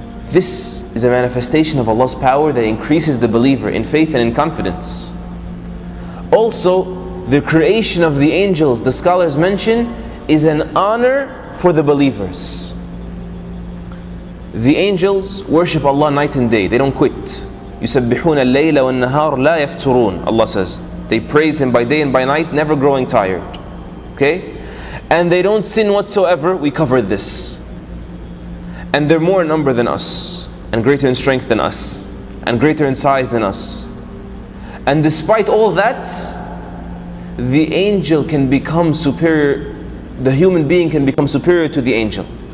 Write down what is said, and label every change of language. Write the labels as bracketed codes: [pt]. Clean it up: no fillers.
[en] This is a manifestation of Allah's power that increases the believer in faith and in confidence. Also, the creation of the angels, the scholars mention, is an honor for the believers. The angels worship Allah night and day, they don't quit. [ar] يُسَبِّحُونَ اللَّيْلَ وَالنَّهَارَ لَا يَفْتُرُونَ, [en] Allah says. They praise Him by day and by night, never growing tired. Okay? And they don't sin whatsoever. We covered this. And they're more in number than us, and greater in strength than us, and greater in size than us. And despite all that, the angel can become superior, the human being can become superior to the angel.